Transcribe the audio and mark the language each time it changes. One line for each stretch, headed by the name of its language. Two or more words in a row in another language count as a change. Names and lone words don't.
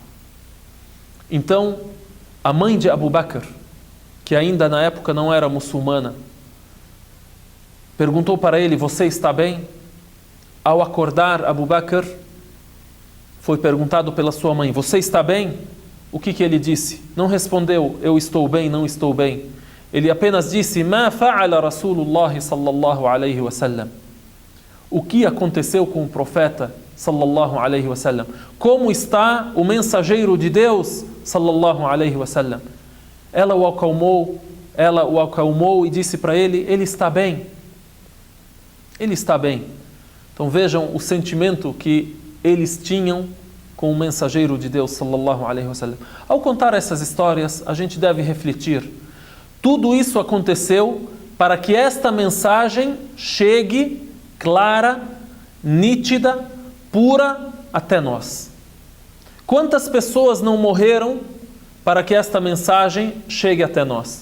Portuguese: Então, a mãe de Abu Bakr, que ainda na época não era muçulmana, perguntou para ele: você está bem? Ao acordar Abu Bakr, foi perguntado pela sua mãe: você está bem? O que ele disse? Não respondeu: eu estou bem, não estou bem. Ele apenas disse:
Arabic: ما فعل رسول الله صلى الله عليه وسلم.
Portuguese: O que aconteceu com o profeta
Arabic: صلى الله عليه وسلم?
Portuguese: Como está o mensageiro de Deus
Arabic: صلى الله عليه وسلم?
Portuguese: Ela o acalmou e disse para ele: ele está bem. Ele está bem. Então vejam o sentimento que eles tinham com o mensageiro de Deus
Arabic: صلى الله عليه وسلم.
Portuguese: Ao contar essas histórias, a gente deve refletir. Tudo isso aconteceu para que esta mensagem chegue clara, nítida, pura até nós. Quantas pessoas não morreram para que esta mensagem chegue até nós?